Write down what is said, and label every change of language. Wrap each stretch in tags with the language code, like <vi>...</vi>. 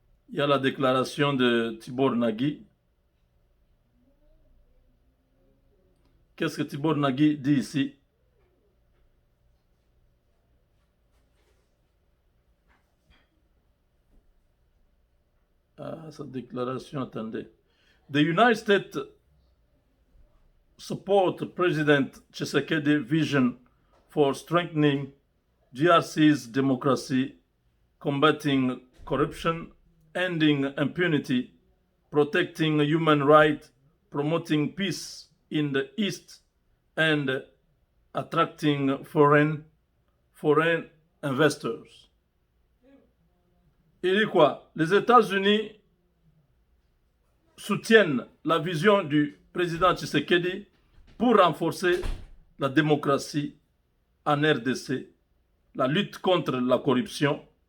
<fr>Il y a la déclaration de Tibor Nagui. Qu'est-ce que Tibor Nagui dit ici? Ah, cette déclaration, attendez.</fr> <en>The United States support President Tshisekedi's vision for strengthening DRC's democracy, combating corruption, ending impunity, protecting human rights, promoting peace in the East, and attracting foreign investors.</en> <fr>Il dit quoi? Les États-Unis soutiennent la vision du président Tshisekedi pour renforcer la démocratie en RDC, la lutte contre la corruption,</fr>